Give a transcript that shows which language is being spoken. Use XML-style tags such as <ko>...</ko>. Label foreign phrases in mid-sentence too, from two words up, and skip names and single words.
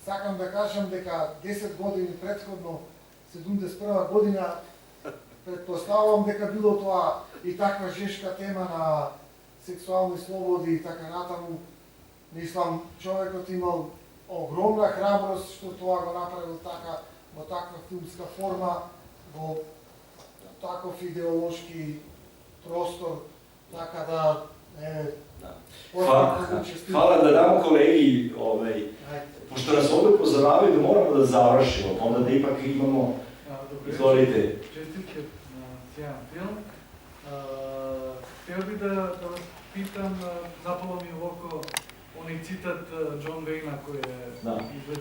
<mk>сакам да кажам дека 10 години предходно, 71 година, предпоставувам дека било тоа и таква жешка тема на сексуални слободи и така натаму. Мислам, човекот имал огромна храброст што тоа го направил така, во таква филмска форма, во таков идеолошки простор, така да</mk> <sr>Hvala da damo kolegi, pošto nas ovdje upozoravaju da moramo da završimo, pa onda da ipak imamo, izvolite. Čestitke na sjajan film. Htio bih da vas pitam, zapalo mi u oko onaj citat John Wayne-a koji je izvečen.</sr>